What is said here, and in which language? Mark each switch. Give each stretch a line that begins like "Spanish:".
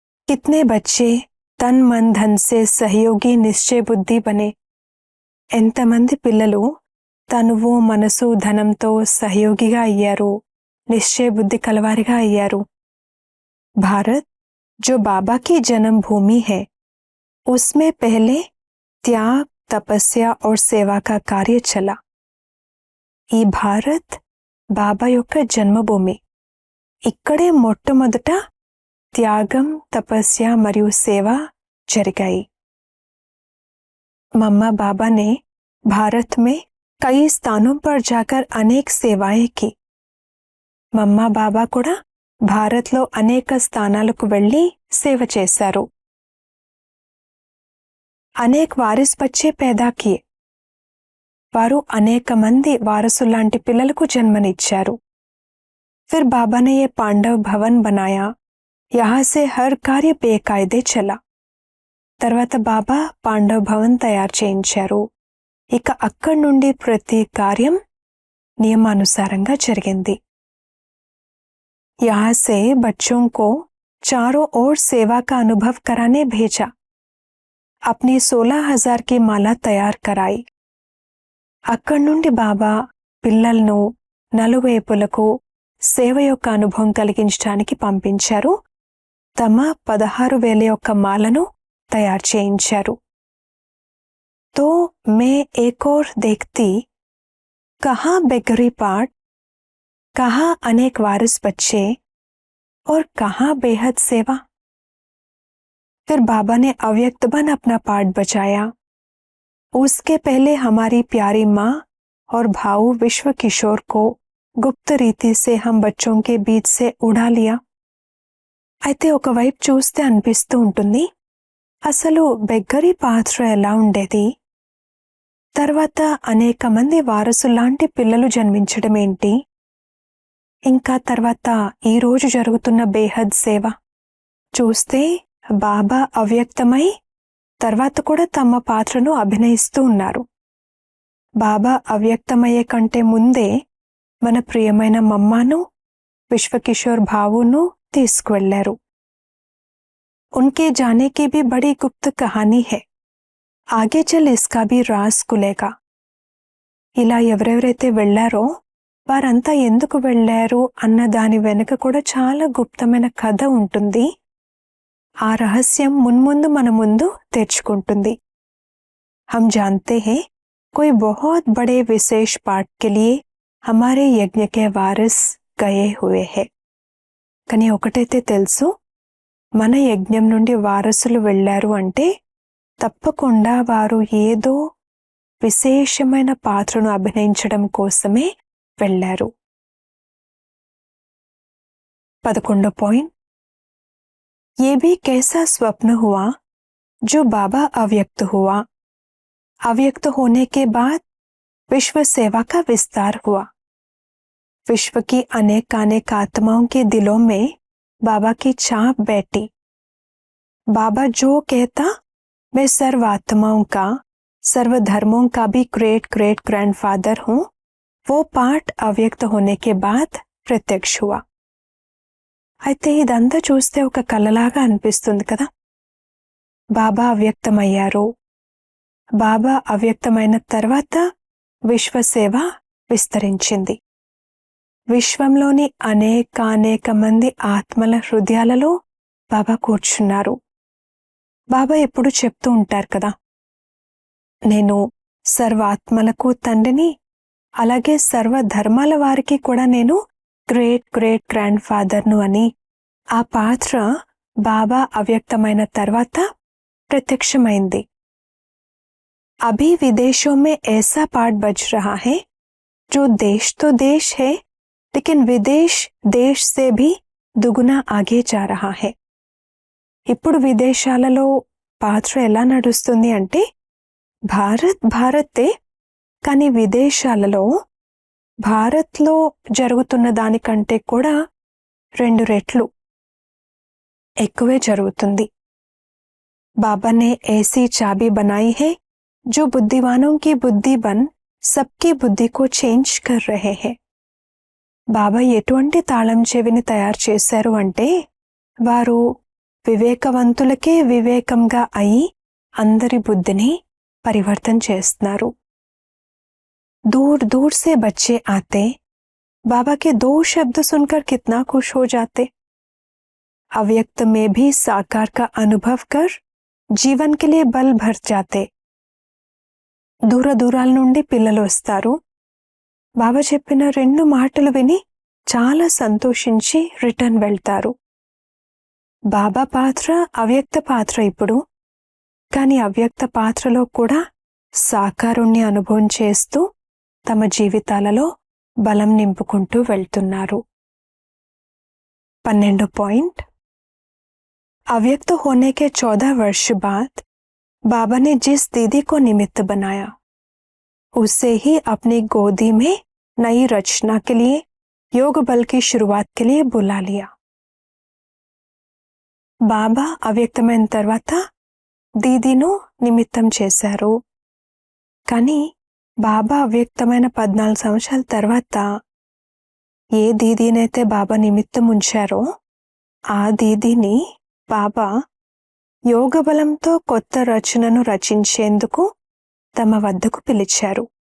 Hindi: కిత్నే బచ్చే తన్ మన్ ధన్ సే సహయోగి నిశ్చయ బుద్ధి బనే.
Telugu: ఎంతమంది పిల్లలు తనువు మనసు ధనంతో సహయోగిగా అయ్యారు, నిశ్చయ బుద్ధి కలవారిగా అయ్యారు.
Hindi: భారత్ जो बाबा की जन्म भूमि है, उसमें पहले त्याग, तपस्या और सेवा का कार्य चला.
Telugu: ఈ భారత్ బాబా యొక్క జన్మభూమి. ఇక్కడే మొట్టమొదట త్యాగం, తపస్య మరియు సేవ జరిగాయి.
Hindi: मम्मा बाबा ने भारत में कई स्थानों पर जाकर अनेक सेवाएं की.
Telugu: మమ్మా బాబా కూడా భారత్లో అనేక స్థానాలకు వెళ్లి సేవ చేశారు.
Hindi: అనేక వారిస్ బచ్చే पैदा किए,
Telugu: వారు అనేక మంది వారసులాంటి పిల్లలకు జన్మనిచ్చారు.
Hindi: फिर बाबा ने ये पांडव भवन बनाया, यहाँ से हर कार्य बेकायदे चला.
Telugu: తర్వాత బాబా పాండవ్ భవన్ తయారు చేయించారు. ఇక అక్కడి నుండి ప్రతి కార్యం నియమానుసారంగా జరిగింది.
Hindi: यहाँ से बच्चों को चारों ओर सेवा का अनुभव कराने भेजा. अपनी 16,000 की माला तैयार कराई.
Telugu: అక్కడి నుండి బాబా పిల్లలను నలువైపులకు సేవ యొక్క అనుభవం కలిగించడానికి పంపించారు. తమ 16,000 యొక్క మాలను తయారు చేయించారు.
Hindi: तो मैं एक और देखती, कहाँ बेगरी पाठ, कहाँ अनेक वारिस बच्चे और कहाँ बेहद सेवा. फिर बाबा ने अव्यक्त बन अपना पाठ बजाया. उसके पहले हमारी प्यारी माँ और भाऊ विश्व किशोर को गुप्त रीति से हम बच्चों के बीच से उड़ा लिया.
Telugu: అయితే ఒకవైపు చూస్తే అనిపిస్తూ ఉంటుంది, అసలు బెగ్గరీ పాత్ర ఎలా ఉండేది, తర్వాత అనేక మంది వారసులాంటి పిల్లలు జన్మించడం ఏంటి, ఇంకా తర్వాత ఈరోజు జరుగుతున్న బేహద్ సేవ చూస్తే బాబా అవ్యక్తమై తర్వాత కూడా తమ పాత్రను అభినయిస్తూ ఉన్నారు. బాబా అవ్యక్తమయ్యే కంటే ముందే మన ప్రియమైన మమ్మాను విశ్వకిషోర్ భావును తీసుకువెళ్లారు.
Hindi: उनके जाने की भी बड़ी गुप्त कहानी है. आगे चल इसका भी राज खुलेगा.
Telugu: ఇలా ఎవరెవరైతే వెళ్లారో వారంతా ఎందుకు వెళ్లారు అన్న దాని వెనుక కూడా చాలా గుప్తమైన కథ ఉంటుంది. ఆ రహస్యం మున్ముందు మన ముందు తెరుచుకుంటుంది.
Hindi: हम जानते हैं कोई बहुत बड़े विशेष पाठ के लिए हमारे यज्ञ के वारिस गए हुए हैं.
Telugu: కానీ ఒకటైతే తెలుసు, మన యజ్ఞం నుండి వారసులు వెళ్లారు అంటే తప్పకుండా వారు ఏదో విశేషమైన పాత్రను అభినయించడం కోసమే వెళ్లారు.
Hindi: 11 पॉइंट. ये भी कैसा स्वप्न हुआ जो बाबा अव्यक्त हुआ. अव्यक्त होने के बाद विश्व सेवा का विस्तार हुआ. विश्व की अनेक आत्माओं के दिलों में बाबा की छाप बैठी. बाबा जो कहता, मैं सर्व आत्माओं का, सर्व धर्मों का भी ग्रेट ग्रेट ग्रैंडफादर हूं, वो पाठ अव्यक्त होने के बाद प्रत्यक्ष हुआ.
Telugu: అయితే ఇదంతా చూస్తే ఒక కలలాగా అనిపిస్తుంది కదా. బాబా అవ్యక్తమయ్యారు. బాబా అవ్యక్తమైన తర్వాత విశ్వసేవ విస్తరించింది. విశ్వంలోని అనేక మంది ఆత్మల హృదయాలలో బాబా కూర్చున్నారు. బాబా ఎప్పుడు చెప్తూ ఉంటారు కదా, నేను సర్వాత్మలకు తండ్రిని, అలాగే సర్వ ధర్మాల వారికి కూడా నేను గ్రేట్ గ్రేట్ గ్రాండ్ ఫాదర్ను అని. ఆ పాత్ర బాబా అవ్యక్తమైన తర్వాత ప్రత్యక్షమైంది.
Hindi: अभी विदेशों में ऐसा पाठ बज रहा है जो देश तो देश है, लेकिन विदेश देश से भी दुगुना आगे जा रहा है.
Telugu: ఇప్పుడు విదేశాలలో పాత్ర ఎలా నడుస్తుంది అంటే భారతే, కానీ విదేశాలలో భారత్లో జరుగుతున్న దానికంటే కూడా 2 రెట్లు ఎక్కువే జరుగుతుంది.
Hindi: बाबा ने ऐसी चाबी बनाई है जो बुद्धिवानों की बुद्धि बन सबकी बुद्धि को चेंज कर रहे हैं.
Telugu: బాబా ఎటువంటి తాళం చెవిని తయారు చేశారు అంటే వారు వివేకవంతులకే వివేకంగా అయి అందరి బుద్ధిని పరివర్తన చేస్తున్నారు.
Hindi: दूर दूर से बच्चे आते, बाबा के 2 शब्द सुनकर कितना खुश हो जाते. अव्यक्त में भी साकार का अनुभव कर जीवन के लिए बल भर जाते.
Telugu: దూర దూరాల నుండి పిల్లలు వస్తారు. బాబా చెప్పిన 2 మాటలు విని చాలా సంతోషించి రిటర్న్ వెళ్తారు. బాబా పాత్ర అవ్యక్త పాత్ర ఇప్పుడు, కానీ అవ్యక్త పాత్రలో కూడా సాకారుణ్ణి అనుభవం చేస్తూ తమ జీవితాలలో బలం నింపుకుంటూ వెళ్తున్నారు.
Hindi: 12 पॉइंट. अव्यक्त होने के 14 वर्ष बाद बाबा ने जिस दीदी को निमित्त बनाया, उसे ही अपनी गोदी में नई रचना के लिए, योग बल की शुरुआत के लिए बुला लिया.
Telugu: బాబా అవ్యక్తమైన తర్వాత దీదీను నిమిత్తం చేశారు. కానీ బాబా అవ్యక్తమైన 14 సంవత్సరాల తర్వాత ఏ దీదీనైతే బాబా నిమిత్తం ఉంచారో ఆ దీదీని బాబా యోగ బలంతో కొత్త రచనను రచించేందుకు తమ వద్దకు పిలిచారు.